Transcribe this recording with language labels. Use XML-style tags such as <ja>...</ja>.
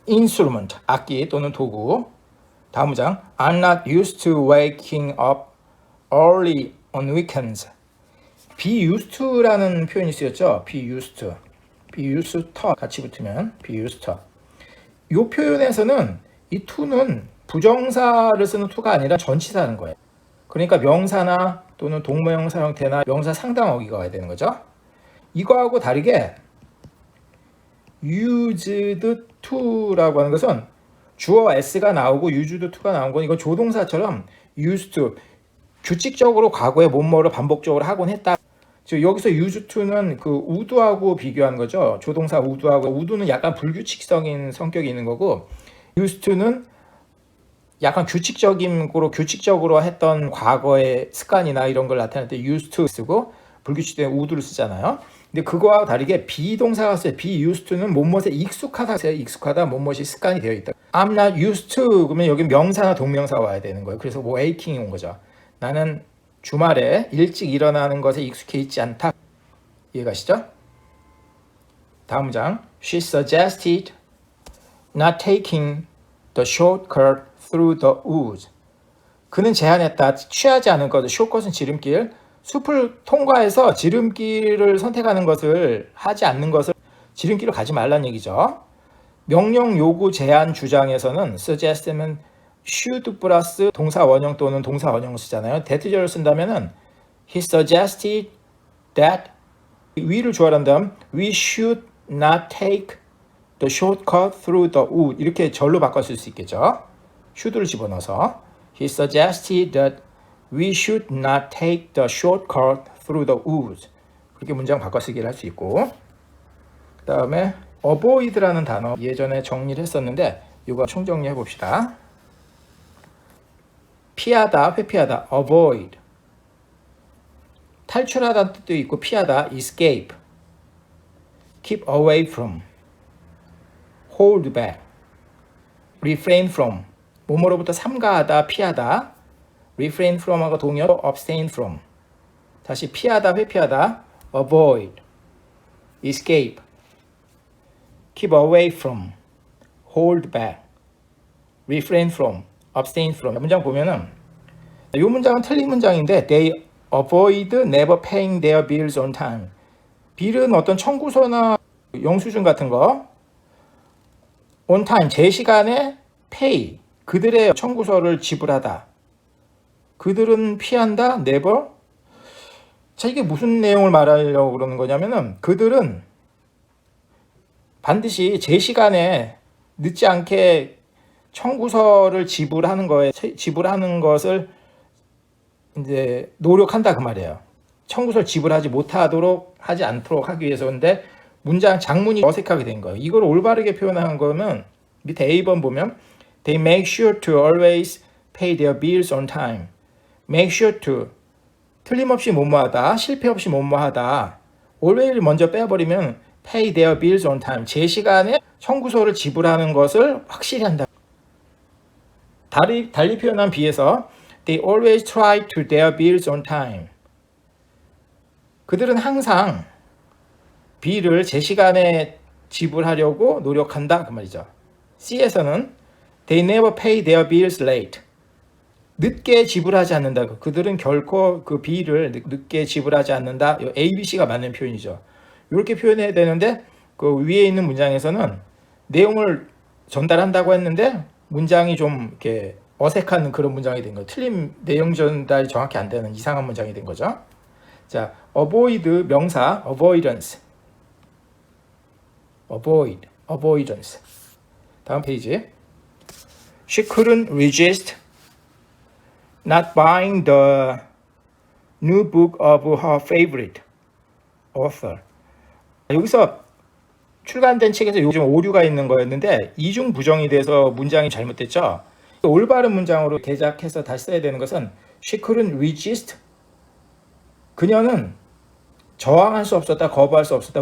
<ko>instrument, 악기 또는 도구. 다음 문장.</ko> <en>I'm not used to waking up early on weekends.</en> <ko>be used to라는 표현이 쓰였죠.</ko> <en>be used to</en> <ko>같이 붙으면</ko> <en>be used to.</en> <ko>이 표현에서는 이 to는 부정사를 쓰는 to가 아니라 전치사는 거예요. 그러니까 명사나 또는 동명사 형태나 명사 상당어기가 와야 되는 거죠. 이거하고 다르게 used to라고 하는 것은 주어 s가 나오고 used to가 나온 건 이건 조동사처럼 used to 규칙적으로 과거에 뭐뭐를 반복적으로 하곤 했다. 즉 여기서 used to는 그 would하고 비교하는 거죠. 조동사 would하고 would는 약간 불규칙적인 성격이 있는 거고 used to는 약간 규칙적으로 했던 과거의 습관이나 이런 걸 나타낼 때 used to 쓰고 불규칙된 would를 쓰잖아요. 근데 그거와 다르게 비동사가 써요. be used to는 뭐뭇에 익숙하다, 뭐뭇이 습관이 되어 있다.</ko> <en>I'm not used to</en> <ko>그러면 여기 명사나 동명사가 와야 되는 거예요. 그래서 waking이 온 거죠. 나는 주말에 일찍 일어나는 것에 익숙해 있지 않다. 이해가시죠? 다음 문장.</ko> <en>She suggested not taking the shortcut through the woods.</en> <ko>그는 제안했다. 취하지 않은 것. shortcut은 지름길. 숲을 통과해서 지름길을 선택하는 것을 하지 않는 것을 지름길을 가지 말란 얘기죠. 명령, 요구, 제안, 주장에서는 suggest면 should 플러스 동사 원형 또는 동사 원형을 쓰잖아요. 대트절을 쓴다면은</ko> <en>he suggested that we를 주어란 다음 we should not take the shortcut through the wood</en> <ko>이렇게 절로 바꿔 쓸 수 있겠죠. should를 집어넣어서</ko> <en>he suggested that we should not take the shortcut through the woods.</en> <ko>그렇게 문장 바꿔쓰기를 할 수 있고 그 다음에 avoid라는 단어 예전에 정리를 했었는데 이거 총정리해 봅시다. 피하다, 회피하다, avoid. 탈출하다는 뜻도 있고 피하다,</ko> <en>escape, keep away from, hold back, refrain from,</en> <ko>뭐뭐로부터 삼가하다, 피하다,</ko> <en>refrain from하고 동의어로 abstain from, 다시 피하다, 회피하다, avoid, escape, keep away from, hold back, refrain from, abstain from.</en> <ko>문장 보면은 이 문장은 틀린 문장인데</ko> <en>they avoid never paying their bills on time.</en> <ko>빌은 어떤 청구서나 영수증 같은 거 on time, 제 시간에 pay, 그들의 청구서를 지불하다. 그들은 피한다, never. 자, 이게 무슨 내용을 말하려고 그러는 거냐면은 그들은 반드시 제 시간에 늦지 않게 청구서를 지불하는 것을 이제 노력한다 그 말이에요. 청구서를 지불하지 못하도록 하지 않도록 하기 위해서인데 문장 장문이 어색하게 된 거예요. 이걸 올바르게 표현한 거는 밑에 A번 보면</ko> <en>They make sure to always pay their bills on time.</en> <ko>Make sure to, 틀림없이 뭐뭐하다, 실패 없이 뭐뭐하다. always를 먼저 빼버리면</ko> <en>pay their bills on time,</en> <ko>제 시간에 청구서를 지불하는 것을 확실히 한다. 달리 표현한 B에서</ko> <en>They always try to their bills on time.</en> <ko>그들은 항상 B를 제 시간에 지불하려고 노력한다 그 말이죠.</ko> <en>C에서는 They never pay their bills late.</en> <ko>늦게 지불하지 않는다. 그들은 결코 그 B를 늦게 지불하지 않는다. A, B, C가 맞는 표현이죠. 이렇게 표현해야 되는데 그 위에 있는 문장에서는 내용을 전달한다고 했는데 문장이 좀 이렇게 어색한 그런 문장이 된 거예요. 틀린 내용 전달이 정확히 안 되는 이상한 문장이 된 거죠. 자, avoid 명사 avoidance. avoidance. 다음 페이지.</ko> <en>She couldn't resist not buying the new book of her favorite author.</en> <ko>여기서 출간된 책에서 요즘 오류가 있는 거였는데 이중 부정이 돼서 문장이 잘못됐죠. 올바른 문장으로 개작해서 다시 써야 되는 것은</ko> <en>She couldn't resist.</en> <ko>그녀는 저항할 수 없었다, 거부할 수 없었다.</ko>